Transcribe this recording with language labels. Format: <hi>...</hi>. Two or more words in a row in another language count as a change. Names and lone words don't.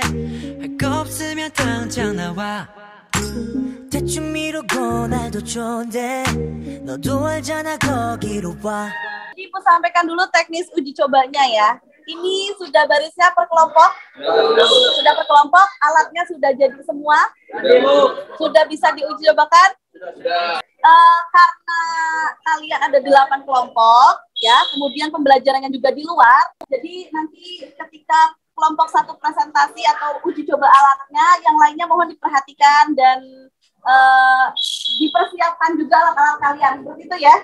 <ko>할 거 없으면 당장 나와 대충 미루고 날도 좋은데 너도 알잖아 거기로 와.</ko> <id>Ibu sampaikan dulu teknis uji cobanya ya. Ini sudah barisnya per kelompok? Sudah per kelompok, alatnya sudah jadi semua? Sudah bisa diuji cobakan? Karena kalian ada 8 kelompok, ya, kemudian pembelajarannya juga di luar, jadi nanti ketika kelompok satu presentasi atau uji coba alatnya, yang lainnya mohon diperhatikan dan dipersiapkan juga alat-alat kalian, seperti itu ya.</id>